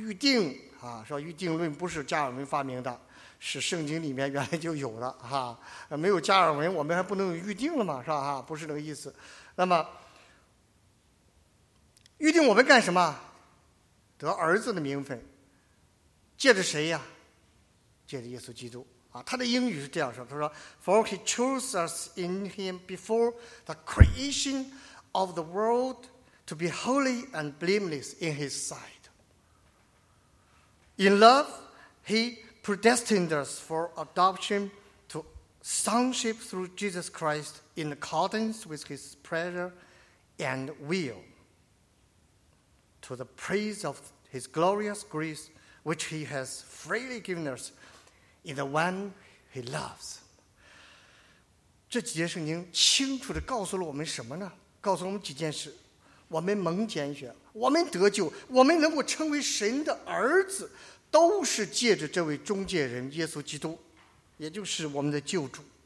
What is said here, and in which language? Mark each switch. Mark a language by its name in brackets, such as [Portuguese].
[Chinese] 预定说预定论不是加尔文发明的，是圣经里面原来就有的没有加尔文我们还不能预定了嘛，是吧不是那个意思。那么预定我们干什么？得儿子的名分，借着谁呀？借着耶稣基督他的英语是这样说，他说 [English] For he chose us in him before the creation of the world to be holy and blameless in his sight. In love, he predestined us for adoption to sonship through Jesus Christ in accordance with his pleasure and will. To the praise of his glorious grace, which he has freely given us in the one he loves. [Chinese] 这几节圣经清楚地告诉了我们什么呢？告诉我们几件事：我们蒙拣选，我们得救，我们能够称为神的儿子，都是借着这位中介人耶稣基督，也就是我们的救主。